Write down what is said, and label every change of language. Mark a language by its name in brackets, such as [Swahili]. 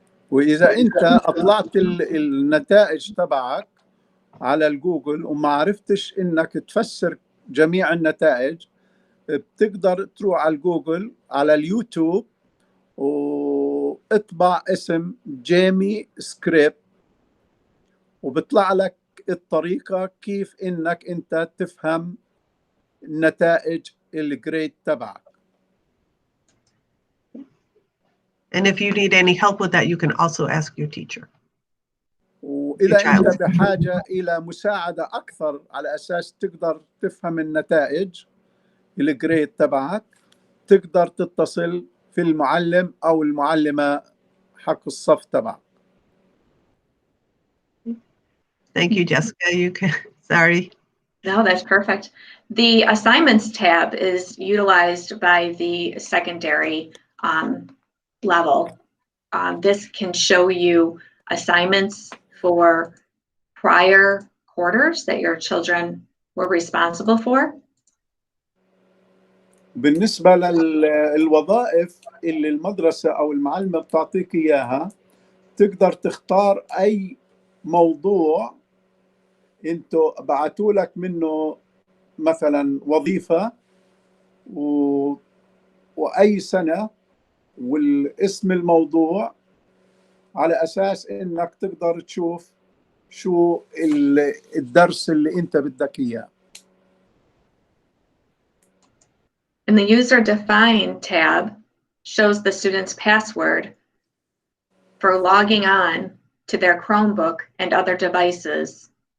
[Arabic] وإذا أنت أطلعت النتائج تبعك على الجوجل وما عرفتش إنك تفسر جميع النتائج، بتقدر تروح على الجوجل على اليوتيوب واطبع اسم جيمي سكريبت وبطلع لك الطريقة كيف إنك أنت تفهم نتائج الجريد تبعك. [English] And if you need any help with that, you can also ask your teacher. [Arabic] وإذا أنت بحاجة إلى مساعدة أكثر على أساس تقدر تفهم النتائج الجريد تبعك، تقدر تتصل في المعلم أو المعلمة حق الصف تبعك. [English] Thank you, Jessica. You can, sorry. No, that's perfect. The assignments tab is utilized by the secondary level. This can show you assignments for prior quarters that your children were responsible for. [Arabic] بالنسبة للوظائف اللي المدرسة أو المعلمة بتعطيك إياها، تقدر تختار أي موضوع أنتوا بعتوا لك منه مثلا وظيفة وأي سنة والاسم الموضوع، على أساس إنك تقدر تشوف شو الدرس اللي أنت بدك إياه. [English] And the user define tab shows the student's password for logging on to their Chromebook and other devices.